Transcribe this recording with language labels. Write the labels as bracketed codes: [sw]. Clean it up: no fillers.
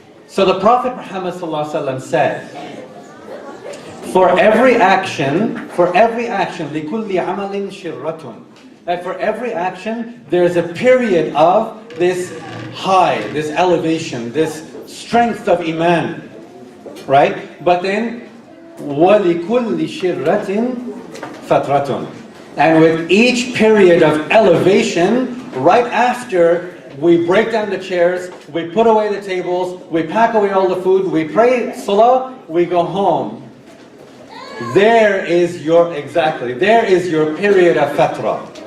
[en] So the Prophet Muhammad ﷺ said, for every action, [ar] لِكُلِّ عَمَلٍ شِرَّةٌ. [en] That for every action, there's a period of this high, this elevation, this strength of iman, right? But then, [ar] وَلِكُلِّ شِرَّةٍ فَتْرَةٌ. [en] And with each period of elevation, right after we break down the chairs, we put away the tables, we pack away all the food, we pray salah, we go home. There is your period of fatra.